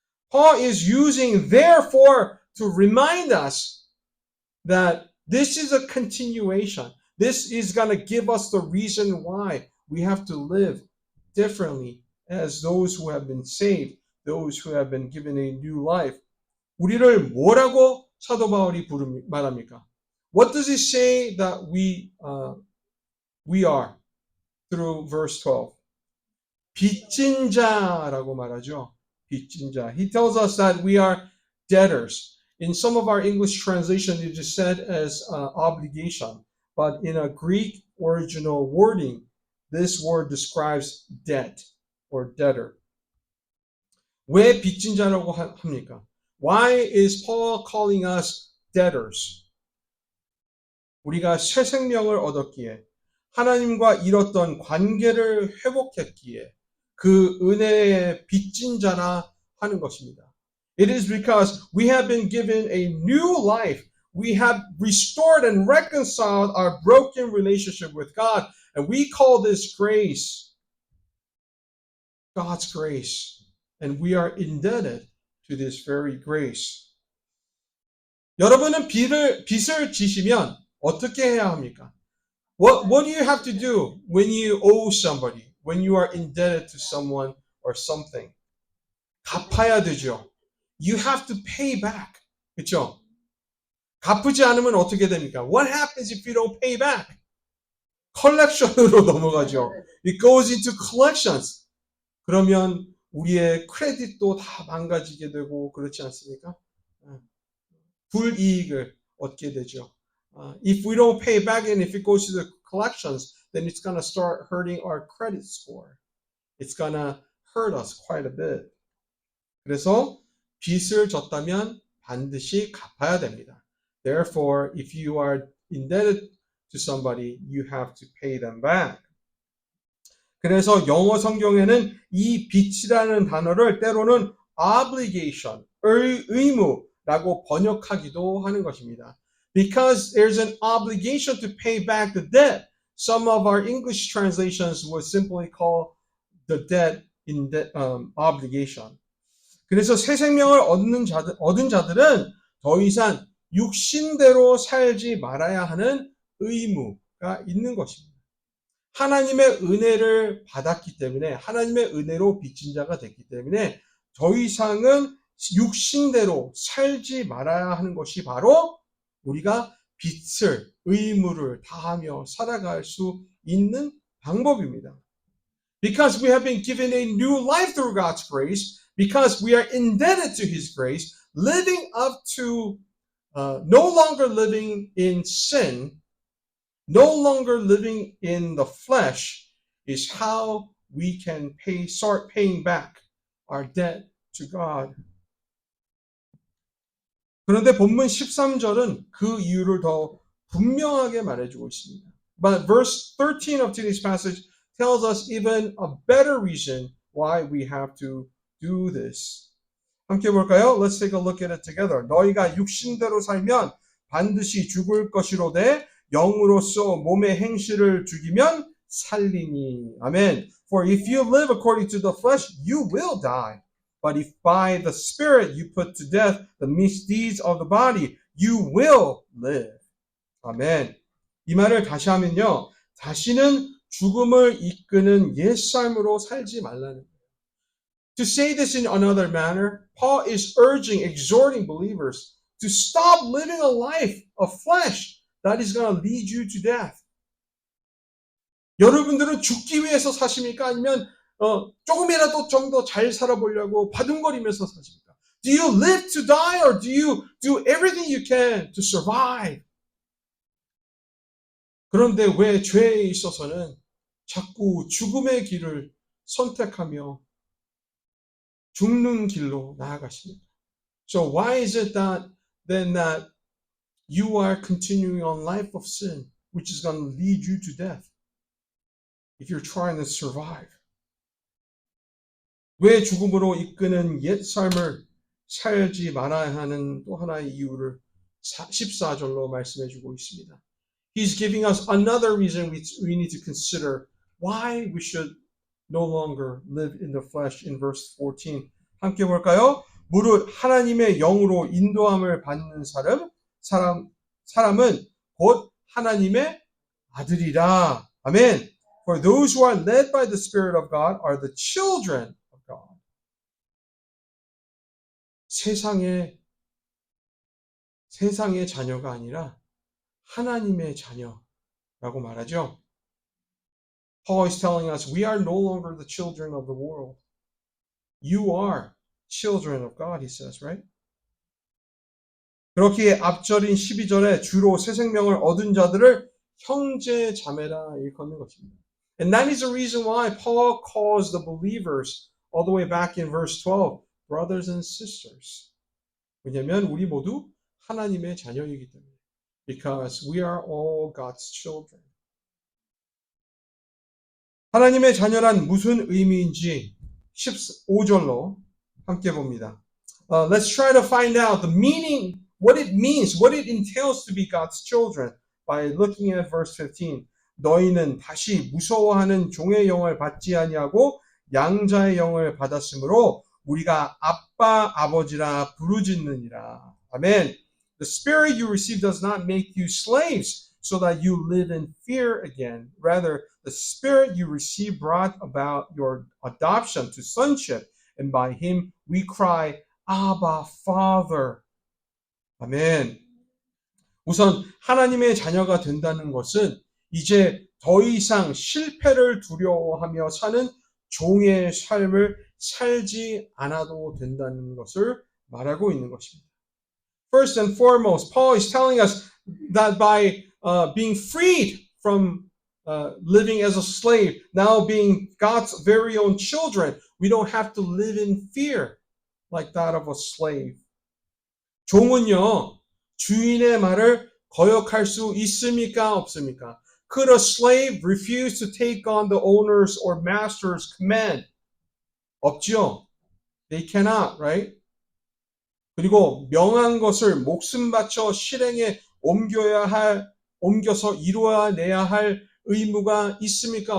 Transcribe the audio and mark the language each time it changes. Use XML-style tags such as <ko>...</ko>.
<en>Paul is using therefore to remind us that this is a continuation. This is going to give us the reason why we have to live differently as those who have been saved, those who have been given a new life.</en> <ko>우리를 뭐라고 사도 바울이 말합니까?</ko> <en>What does he say that we are through verse 12?</en> <ko>빚진 자라고 말하죠. 빚진 자.</ko> <en>He tells us that we are debtors. In some of our English translation, it is said as obligation. But in a Greek original wording, this word describes debt or debtor.</en> <ko>왜 빚진 자라고 합니까?</ko> <en>Why is Paul calling us debtors?</en> <ko>우리가 새 생명을 얻었기에 하나님과 잃었던 관계를 회복했기에 그 은혜의 빚진 자라 하는 것입니다.</ko> <en>It is because we have been given a new life. We have restored and reconciled our broken relationship with God. And we call this grace, God's grace. And we are indebted to this very grace.</en> <ko>여러분은 빚을 지시면 어떻게 해야 합니까?</ko> <en>What do you have to do when you owe somebody, when you are indebted to someone or something?</en> <ko>갚아야 되죠.</ko> <en>You have to pay back.</en> <ko>그렇죠? 갚지 않으면 어떻게 됩니까?</ko> <en>What happens if you don't pay back?</en> <ko>컬렉션으로 넘어가죠.</ko> <en>It goes into collections.</en> <ko>그러면 우리의 크레딧도 다 망가지게 되고 그렇지 않습니까? 불이익을 얻게 되죠.</ko> <en>If we don't pay back and if it goes to the collections, then it's going to start hurting our credit score. It's going to hurt us quite a bit.</en> <ko>그래서 빚을 졌다면 반드시 갚아야 됩니다.</ko> <en>Therefore, if you are indebted to somebody, you have to pay them back.</en> <ko>그래서 영어 성경에는 이 빚이라는 단어를 때로는 obligation, 의무라고 번역하기도 하는 것입니다.</ko> <en>Because there's an obligation to pay back the debt. Some of our English translations would simply call the debt in the obligation.</en> <ko>그래서 새 생명을 얻은 자들은 더 이상 육신대로 살지 말아야 하는 의무가 있는 것입니다. 하나님의 은혜를 받았기 때문에 하나님의 은혜로 빚진 자가 됐기 때문에 더 이상은 육신대로 살지 말아야 하는 것이 바로 우리가 빚을, 의무를 다하며 살아갈 수 있는 방법입니다.</ko> <en>Because we have been given a new life through God's grace, because we are indebted to His grace, living up to no longer living in sin, no longer living in the flesh is how we can start paying back our debt to God.</en> <ko>그런데 본문 13절은 그 이유를 더 분명하게 말해주고 있습니다.</ko> <en>But verse 13 of today's passage tells us even a better reason why we have to do this.</en> <ko>함께 볼까요?</ko> <en>Let's take a look at it together.</en> <ko>너희가 육신대로 살면 반드시 죽을 것이로되 영으로서 몸의 행실을 죽이면 살리니. 아멘.</ko> <en>For if you live according to the flesh, you will die. But if by the Spirit you put to death the misdeeds of the body, you will live.</en> <ko>아멘. 이 말을 다시 하면요. 다시는 죽음을 이끄는 옛삶으로 살지 말라는 거예요.</ko> <en>To say this in another manner, Paul is urging, exhorting believers to stop living a life of flesh that is going to lead you to death.</en> <ko>여러분들은 죽기 위해서 사십니까? 아니면 조금이라도 좀 더 잘 살아보려고 바둥거리면서 사십니까?</ko> <en>Do you live to die or do you do everything you can to survive?</en> <ko>그런데 왜 죄에 있어서는 자꾸 죽음의 길을 선택하며 죽는 길로 나아가십니까?</ko> <en>So why is it that then that you are continuing on life of sin, which is going to lead you to death if you're trying to survive?</en> <ko>왜 죽음으로 이끄는 옛 삶을 살지 말아야 하는 또 하나의 이유를 14절로 말씀해 주고 있습니다.</ko> <en>He's giving us another reason we need to consider why we should no longer live in the flesh in verse 14.</en> <ko>함께 볼까요? 무릇 하나님의 영으로 인도함을 받는 사람은 곧 하나님의 아들이라. 아멘.</ko> <en>For those who are led by the Spirit of God are the children of God.</en> <ko>세상의 자녀가 아니라 하나님의 자녀라고 말하죠.</ko> <en>Paul is telling us we are no longer the children of the world. You are children of God, he says, right?</en> <ko>그렇기에 앞절인 12절에 주로 새 생명을 얻은 자들을 형제 자매라 일컫는 것입니다.</ko> <en>And that is the reason why Paul calls the believers all the way back in verse 12, brothers and sisters.</en> <ko>왜냐하면 우리 모두 하나님의 자녀이기 때문에.</ko> <en>Because we are all God's children.</en> <ko>하나님의 자녀란 무슨 의미인지 15절로 함께 봅니다.</ko> <en>Let's try to find out the meaning, what it means, what it entails to be God's children by looking at verse 15.</en> <ko>너희는 다시 무서워하는 종의 영을 받지 아니하고 양자의 영을 받았으므로 우리가 아빠 아버지라 부르짖느니라. 아멘.</ko> <en>The spirit you receive does not make you slaves so that you live in fear again. Rather, the spirit you receive brought about your adoption to sonship, and by him we cry, Abba, Father.</en> <ko>아멘. 우선 하나님의 자녀가 된다는 것은 이제 더 이상 실패를 두려워하며 사는 종의 삶을 살지 않아도 된다는 것을 말하고 있는 것입니다.</ko> <en>First and foremost, Paul is telling us that by being freed from living as a slave, now being God's very own children, we don't have to live in fear like that of a slave.</en> <ko>종은요, 주인의 말을 거역할 수 있습니까? 없습니까?</ko> <en>Could a slave refuse to take on the owner's or master's command?</en> <ko>없죠.</ko> <en>They cannot, right?</en> <ko>그리고 명한 것을 목숨 바쳐 실행에 옮겨서 이루어내야 할 의무가 있습니까?</ko>